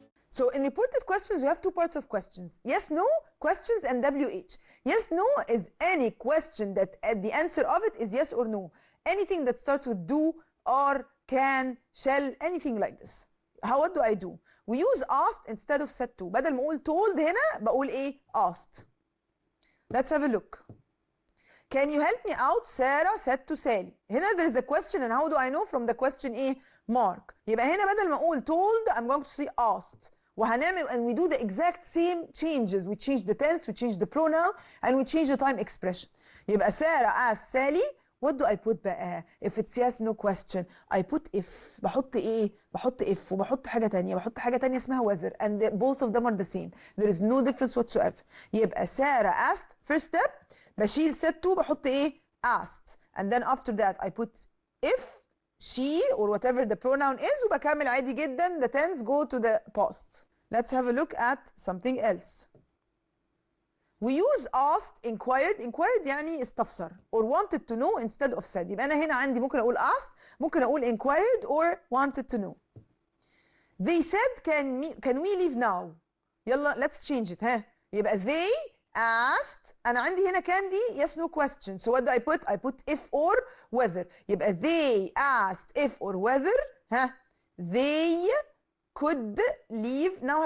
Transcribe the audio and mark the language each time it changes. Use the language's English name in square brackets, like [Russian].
[English] So in reported questions, we have two parts of questions. Yes, no, questions, and WH. Yes, no is any question that the answer of it is yes or no. Anything that starts with do, are, can, shall, anything like this. What do I do? We use asked instead of said to. [Arabic] بدل ما أقول told هنا بقول إيه؟ asked. [English] Let's have a look. Can you help me out? Sarah said to Sally. هنا there is a question, and how do I know from the question إيه؟ mark. [Arabic] يبقى هنا بدل ما أقول [English] told I'm going to say asked. [Arabic] وهنعمل [English] and we do the exact same changes. We change the tense, we change the pronoun, and we change the time expression. يبقى Sarah asked Sally. What do I put بقى؟ If it's yes no question I put if. [Arabic] بحط إيه؟ بحط if وبحط حاجة تانية. بحط حاجة تانية اسمها [English] whether, and both of them are the same. There is no difference whatsoever. يبقى Sarah asked. First step بشيل said to [Arabic] بحط إيه؟ [English] asked. And then after that I put if, she, or whatever the pronoun is, [Arabic] وبكمل عادي جدا. [English] The tense go to the past. Let's have a look at something else. We use asked, inquired. Inquired [Arabic] يعني استفسر [English] or wanted to know instead of said. [Arabic] يبقى أنا هنا عندي ممكن أقول asked, ممكن أقول inquired [English] or wanted to know. They said can we leave now? يلا let's change it. يبقى they asked. [Arabic] أنا عندي هنا [English] can دي yes no question. So what do I put? I put if or whether. يبقى they asked if or whether they could leave now.